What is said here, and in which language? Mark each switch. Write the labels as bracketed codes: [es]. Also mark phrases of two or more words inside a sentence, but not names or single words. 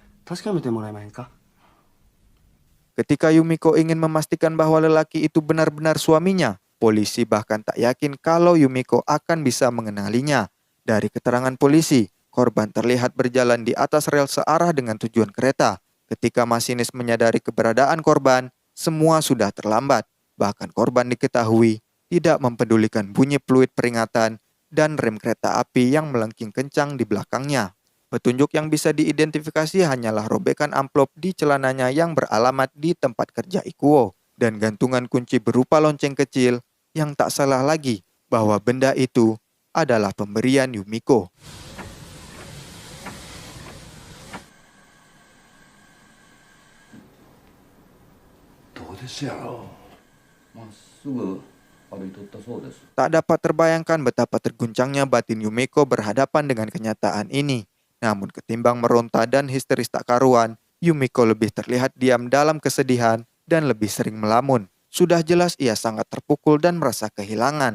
[ja] 確かめてもらえませんか？ [id] Ketika Yumiko ingin memastikan bahwa lelaki itu benar-benar suaminya, polisi bahkan tak yakin kalau Yumiko akan bisa mengenalinya. Dari keterangan polisi, korban terlihat berjalan di atas rel searah dengan tujuan kereta. Ketika masinis menyadari keberadaan korban, semua sudah terlambat. Bahkan korban diketahui tidak mempedulikan bunyi peluit peringatan dan rem kereta api yang melengking kencang di belakangnya. Petunjuk yang bisa diidentifikasi hanyalah robekan amplop di celananya yang beralamat di tempat kerja Ikuo dan gantungan kunci berupa lonceng kecil yang tak salah lagi bahwa benda itu adalah pemberian Yumiko. [ja] どうですやろう。まっすぐ歩いとったそうです。 [id] Tak dapat terbayangkan betapa terguncangnya batin Yumiko berhadapan dengan kenyataan ini. Namun ketimbang meronta dan histeris tak karuan, Yumiko lebih terlihat diam dalam kesedihan dan lebih sering melamun. Sudah jelas ia sangat terpukul dan merasa kehilangan.